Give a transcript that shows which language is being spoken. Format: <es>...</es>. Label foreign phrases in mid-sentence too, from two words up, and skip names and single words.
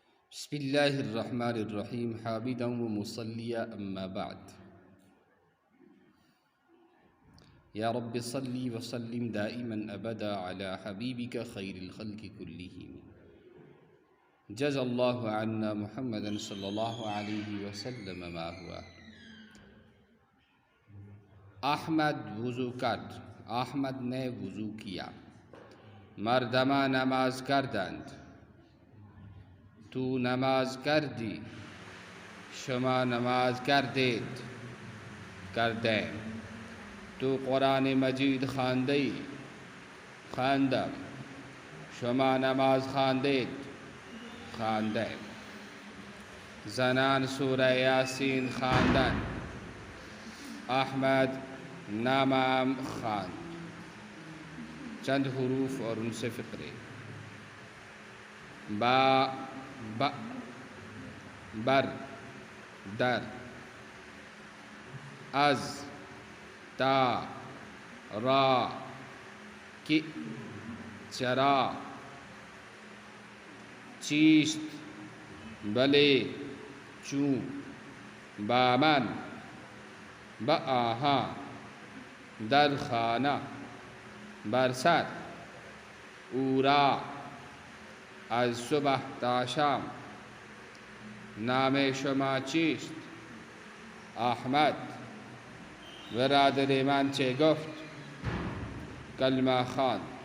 <ar>بسم اللہ الرحمن الرحیم حامدا و مصلیا اما بعد یا رب صلی وسلم دائما ابدا علی حبیبک خیر الخلق کلہم جزا اللہ عنا محمدا صلی اللہ علیہ وسلم ما ہوا</ar> <fa>احمد وضو کرد</fa> <ur>احمد نے وضو کیا</ur> <fa>مردمہ نماز کردند تو نماز کردی شما نماز کردید کردیم تو قرآن مجید خواندی خواندم شما نماز خواندید خواندیم زنان سورہ یاسین خواندن احمد نامم خواند</fa> <ur>چند حروف اور ان سے فقرے</ur> <fa>بر در از تا را کی چرا چیست بلے چوں بامن بآہاں در خانہ برسر اورا از صبح تا شام نام شما چیست احمد برادر من چه گفت کلمه خواند</fa>